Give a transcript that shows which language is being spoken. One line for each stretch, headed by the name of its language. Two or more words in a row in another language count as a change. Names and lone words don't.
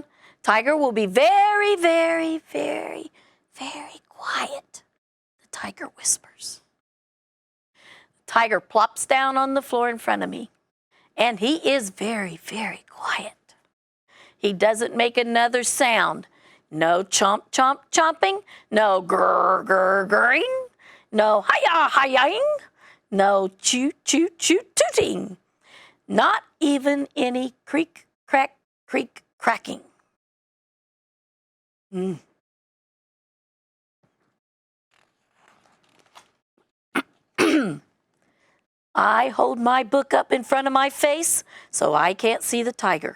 English: Tiger will be very, very, very, very quiet, the tiger whispers. The tiger plops down on the floor in front of me, and he is very, very quiet. He doesn't make another sound. No chomp, chomp, chomping. No grr, grr, grrring. No hi-ya, hi-yaing. No choo, choo, choo, tooting. Not even any creak, crack, creak, cracking. I hold my book up in front of my face so I can't see the tiger.